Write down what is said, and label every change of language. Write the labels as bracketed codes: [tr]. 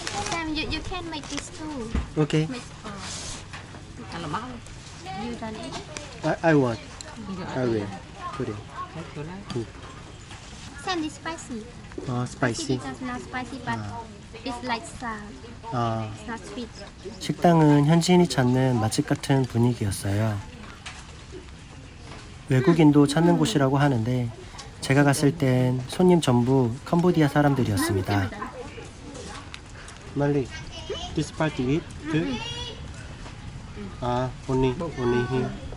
[en] Sam, you can make this too. Okay. You done it? I want. I will. Put it. Sam, it's spicy. Spicy. It's not spicy, but it's like sour. It's not sweet. [ko] 식당은 현지인이 찾는 맛집 같은 분위기였어요. 외국인도 찾는 곳이라고 하는데 제가 갔을 땐 손님 전부 캄보디아 사람들이었습니다. [en] 말리, this party eat too? Only here.